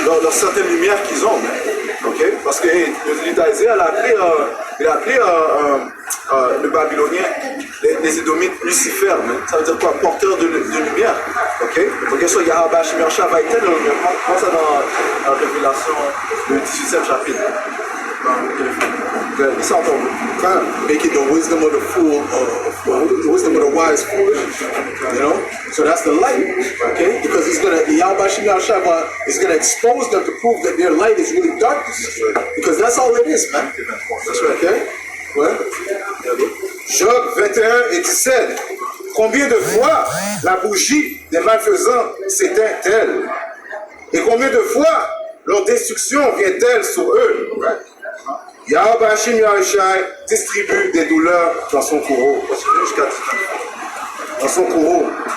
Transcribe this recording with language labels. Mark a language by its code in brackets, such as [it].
[fr] leur certaine lumière qu'ils ont. Ok? Parce que le Isaiah il a appelé le Babylonien, les Édomites, Lucifer. Ça veut dire quoi? Porteur de lumière. Ok? Donc, il y a Yahweh Shai va éteindre la lumière. On voit ça dans la Révélation, le 18e chapitre. Ils s'entendent. [en] Kind of making the wisdom of the fool, the wisdom of the wise foolish. You know, so that's the light, okay? Because Yahweh Shai is gonna expose them to prove that their light is really darkness. Because that's all it is, man. That's right. [fr] Okay? Ouais. Job 21 et 17. Combien de fois la bougie des malfaisants s'éteint-elle? Et combien de fois leur destruction vient-elle sur eux? Yahweh Hashim Yahushai distribue des douleurs dans son courroux. Dans son courroux.